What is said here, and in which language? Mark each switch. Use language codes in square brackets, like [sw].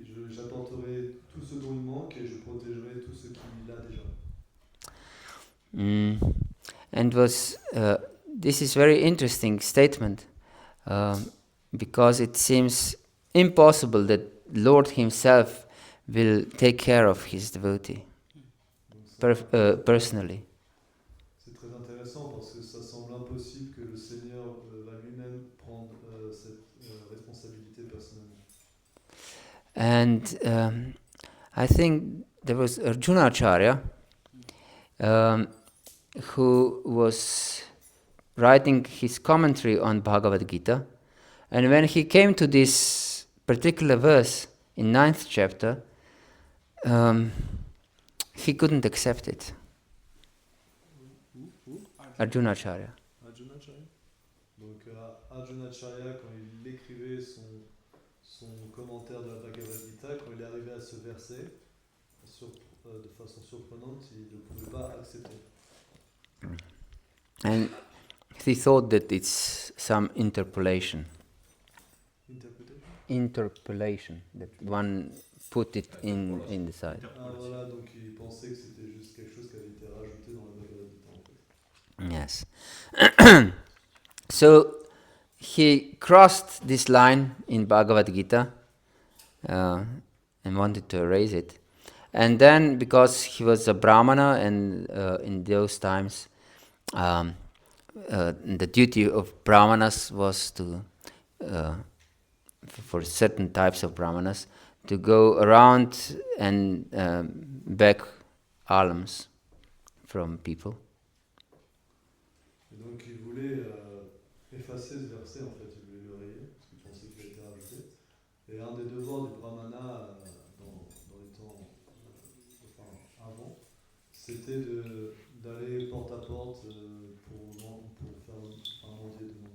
[fr] J'apporterai tout ce dont il manque et je protégerai tout ce qu'il a déjà. [en] And was this is very interesting statement because it seems impossible that Lord Himself will take care of His devotee personally. [fr] C'est très intéressant parce que ça semble impossible que le Seigneur va lui-même prendre cette responsabilité personnellement. [en] And I think there was Arjuna Acharya who was writing his commentary on Bhagavad-Gita, and when he came to this particular verse in 9th chapter, he couldn't accept it. Arjuna Acharya. Arjuna Acharya. [fr] Donc Arjuna Acharya, quand il écrivait son commentaire de la Bhagavad Gita, quand il est arrivé à ce verset, de façon surprenante, il ne pouvait pas accepter. [en] And he thought that it's some interpolation. Interpolation, that one put it in the side. [fr] Ah voilà, donc il pensait que c'était juste quelque chose qui avait été rajouté dans la Bhagavad Gita en fait. [en] Yes. So he crossed this line in Bhagavad Gita and wanted to erase it. And then, because he was a Brahmana, and in those times, the duty of Brahmanas was to, for certain types of Brahmanas, to go around and beg alms from people. [fr] Et donc il voulait effacer ce verset, en fait, il voulait le rayer, parce qu'il pensait qu'il avait été rajouté. Et un des devoirs du Brahmana dans les temps avant, c'était d'aller porte à porte pour faire demander.